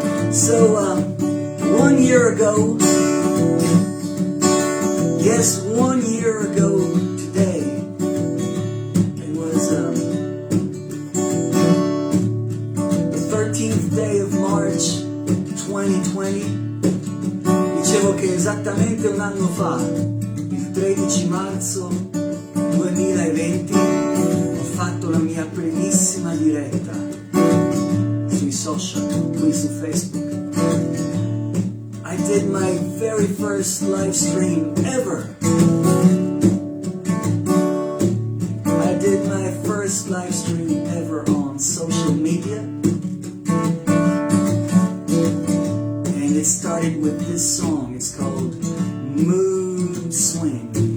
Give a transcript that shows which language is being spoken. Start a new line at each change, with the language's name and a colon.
English: So, 1 year ago, yes, 1 year ago today, it was the 13th day of March 2020.
Italian: Dicevo che esattamente un anno fa, il 13 marzo 2020, ho fatto la mia primissima diretta sui social, qui su Facebook.
English: I did my very first live stream ever. I did my first live stream ever on social media. And it started with this song. It's called Mood Swing.